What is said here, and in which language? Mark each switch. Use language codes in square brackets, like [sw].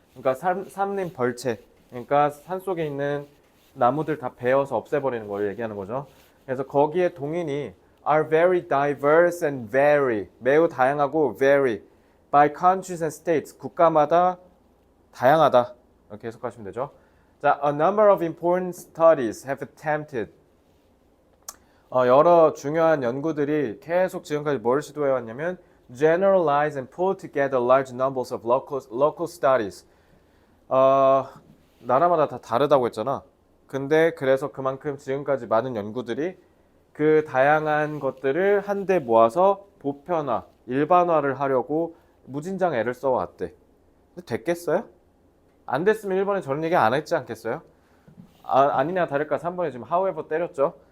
[ko] 그러니까 산림 벌채 그러니까 산속에 있는 나무들 다 베어서 없애버리는 걸 얘기하는 거죠. 그래서 거기에 동인이 [en] are very diverse and vary [ko] 매우 다양하고 [en] vary by countries and states [ko] 국가마다 다양하다 이렇게 해석하시면 되죠. [en] 자, a number of important studies have attempted [ko] 여러 중요한 연구들이 계속 지금까지 뭘 시도해 왔냐면 [en] generalize and pull together large numbers of local studies [ko] 나라마다 다 다르다고 했잖아. 근데 그래서 그만큼 지금까지 많은 연구들이 그 다양한 것들을 한데 모아서 보편화, 일반화를 하려고 무진장 애를 써왔대. 근데 됐겠어요? 안 됐으면 1번에 저런 얘기 안 했지 않겠어요? 아니냐 다를까 3번에 지금 however 때렸죠.